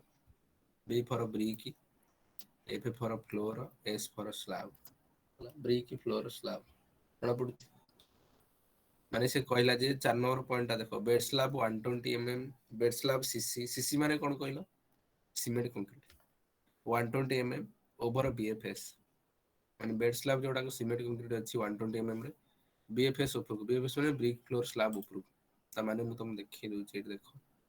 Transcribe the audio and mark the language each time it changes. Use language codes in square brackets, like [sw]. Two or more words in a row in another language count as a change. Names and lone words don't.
[en] B for brick, F for floor, S for slab. brick floor slab. [or] ଜଣା ପଡୁଛି? ମାନେ ସେ କହିଲା ଯେ 4 [en] number point [or] ଟା ଦେଖ, [en] bed slab [or] 120 mm, [en] bed slab [or] CC। CC ମାନେ କଣ କହିଲ? [en] cement concrete. 120 mm over BFS [or] ମାନେ [en] bed slab [or] ଯୋଉଟାକୁ [en] cement concrete [or] ଅଛି 120 mm ରେ BFS ଉପରକୁ BFS ମାନେ [en] brick floor slab [or] ଉପରକୁ ତା ମାନେ ମୁଁ ତମକୁ ଦେଖେଇ ଦଉଛି ଏଠି ଦେଖ